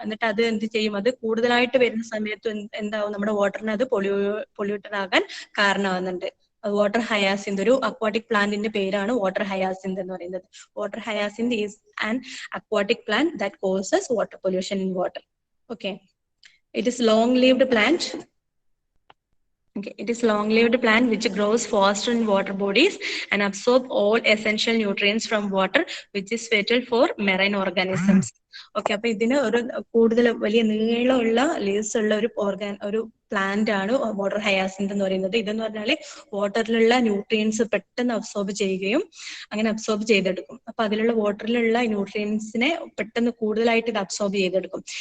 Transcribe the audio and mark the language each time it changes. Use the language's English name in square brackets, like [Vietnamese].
[Malayalam] എന്നിട്ട് അത് എന്ത് ചെയ്യും, അത് കൂടുതലായിട്ട് വരുന്ന സമയത്ത് എന്താവും, നമ്മുടെ വാട്ടറിന് അത് പൊല്യൂട്ടഡ് ആകാൻ കാരണമാകുന്നുണ്ട്. വാട്ടർ ഹയാസിന്ത്, ഒരു അക്വാട്ടിക് പ്ലാന്റിന്റെ പേരാണ് വാട്ടർ ഹയാസിന്ത് എന്ന് പറയുന്നത്. [English] Water hyacinth is an aquatic plant that causes water pollution in water. Okay, it is long lived plant. Okay, it is long-lived plant which grows faster in water bodies and absorb all essential nutrients from water, which is vital for marine organisms. [Malayalam] Okay, അപ്പൊ ഇതിന് ഒരു കൂടുതൽ വലിയ നീളമുള്ള leaves ഉള്ള ഒരു plant ആണ് water hyacinth എന്ന് പറയുന്നത്. ഇതെന്ന് പറഞ്ഞാല് വാട്ടറിലുള്ള ന്യൂട്രിയൻസ് പെട്ടെന്ന് അബ്സോർബ് ചെയ്യുകയും അങ്ങനെ അബ്സോർബ് ചെയ്തെടുക്കും. അപ്പൊ അതിലുള്ള വാട്ടറിലുള്ള ന്യൂട്രിയൻസിനെ പെട്ടെന്ന് കൂടുതലായിട്ട് ഇത് അബ്സോർബ് ചെയ്തെടുക്കും.